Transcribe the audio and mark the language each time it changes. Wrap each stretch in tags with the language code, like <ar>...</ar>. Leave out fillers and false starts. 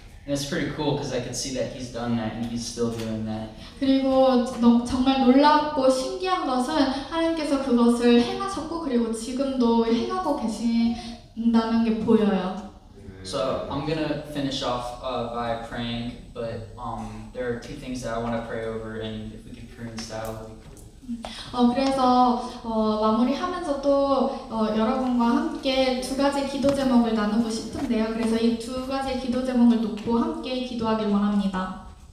<en>And it's pretty cool because I could see that He's done that and He's still doing that.</en> <ko>그리고 정말 놀랍고 신기한 것은 하나님께서 그것을 행하셨고 그리고 지금도 행하고 계신다는 게 보여요.</ko> <en>So I'm gonna finish off by praying, but there are two things that I want to pray over, and if we could pray in style, that would be cool.</en> <ko>그래서 마무리하면서도 여러분과 함께 두 가지 기도 제목을 나누고 싶은데요. 그래서 이 두 가지 기도 제목을 놓고 함께 기도하길 원합니다.</ko>